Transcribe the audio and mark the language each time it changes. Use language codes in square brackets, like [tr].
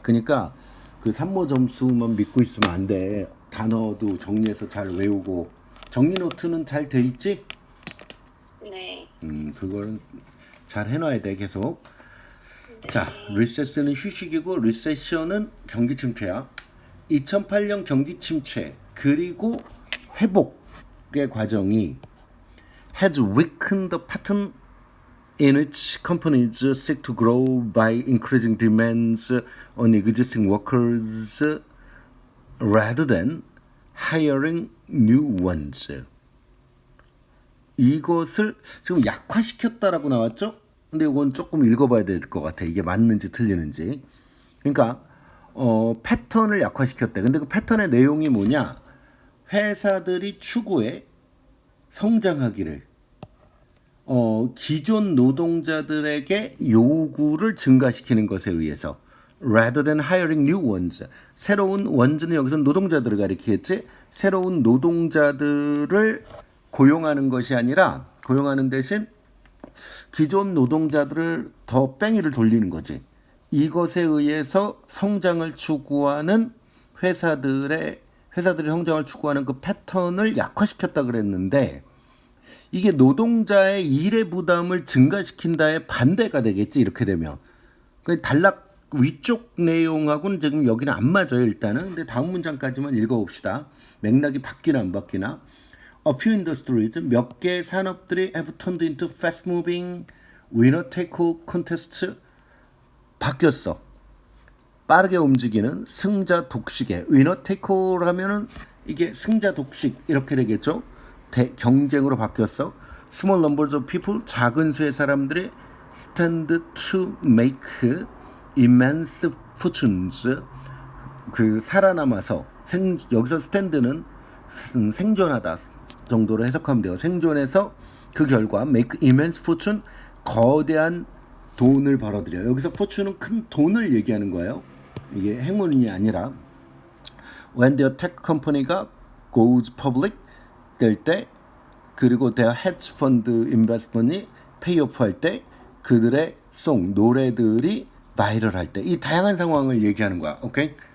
[ko] 그러니까 그 산모 점수만 믿고 있으면 안 돼. 단어도 정리해서 잘 외우고 정리 노트는 잘 돼 있지? 네. 그거는 잘 해놔야 돼 계속. 자, 네. 리세스는 휴식이고 리세션은 경기 침체야. 2008년 경기 침체 그리고 회복의 과정이 [en] has weakened the pattern in which companies seek to grow by increasing demands on existing workers rather than hiring new ones. [ko] 이것을 지금 약화시켰다라고 나왔죠? 근데 이건 조금 읽어봐야 될 것 같아. 이게 맞는지 틀리는지. 그러니까 패턴을 약화시켰대. 근데 그 패턴의 내용이 뭐냐? 회사들이 추구해 성장하기를 기존 노동자들에게 요구를 증가시키는 것에 의해서 [en] rather than hiring new ones. [ko] 새로운 ones는 여기서 노동자들을 가리키겠지. 새로운 노동자들을 고용하는 것이 아니라 고용하는 대신 기존 노동자들을 더 뺑이를 돌리는 거지. 이것에 의해서 성장을 추구하는 회사들이 성장을 추구하는 그 패턴을 약화시켰다 그랬는데 이게 노동자의 일의 부담을 증가시킨다의 반대가 되겠지 이렇게 되면. 그 단락 위쪽 내용하고는 지금 여기는 안 맞아요 일단은. 근데 다음 문장까지만 읽어봅시다. 맥락이 바뀌나 안 바뀌나. [en] A few industries, [ko] 몇 개 산업들이 [en] have turned into fast moving winner take all contests. [ko] 바뀌었어. 빠르게 움직이는 승자 독식의 위너 테이크오를 하면은 이게 승자 독식 이렇게 되겠죠. 경쟁으로 바뀌었어. [en] Small numbers of people, [ko] 작은 수의 사람들이 [en] stand to make immense fortunes. [ko] 그 살아남아서 여기서 스탠드는 생존하다 정도로 해석하면 돼요. 생존해서 그 결과 [en] make immense fortune, [ko] 거대한 돈을 벌어들여. 여기서 fortune은 큰 돈을 얘기하는 거예요. 이게 행운이 아니라 [en] when their tech company [ko] 가 [en] goes public [ko] 될 때 그리고 [en] their hedge fund investment [ko] 이 [en] pay off [ko] 할 때 그들의 송 노래들이 바이럴 할 때 이 다양한 상황을 얘기하는 거야. 오케이?